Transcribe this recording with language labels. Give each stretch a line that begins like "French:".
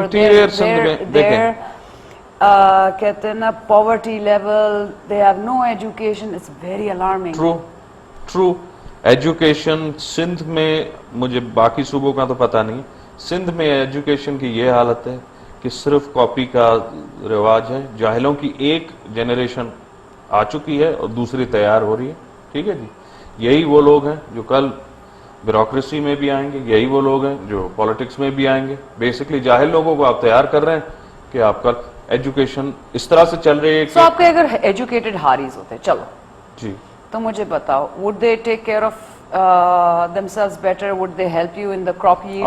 English: They're
Urdu: کہتے ہیں نا
English: poverty level, they have no education, it's very alarming. True.
Urdu: Education Sindh میں, مجھے باقی صوبوں کا تو پتہ نہیں, سندھ میں ایجوکیشن کی یہ حالت ہے کہ صرف کاپی کا رواج ہے. جاہلوں کی ایک جنریشن آ چکی ہے اور دوسری تیار ہو رہی ہے. ٹھیک ہے جی, یہی وہ لوگ ہیں جو کل بیوروکریسی میں بھی آئیں گے, یہی وہ لوگ ہیں جو پالیٹکس میں بھی آئیں گے. بیسکلی جاہل لوگوں کو آپ تیار کر رہے ہیں کہ آپ کل ایجوکیشن اس طرح سے چل رہی ہے کہ آپ کے اگر ایجوکیٹڈ ہاریز ہوتے چلو جی, تو مجھے بتاؤ,
English: would they take care of themselves better? Would they help you in the crop yield?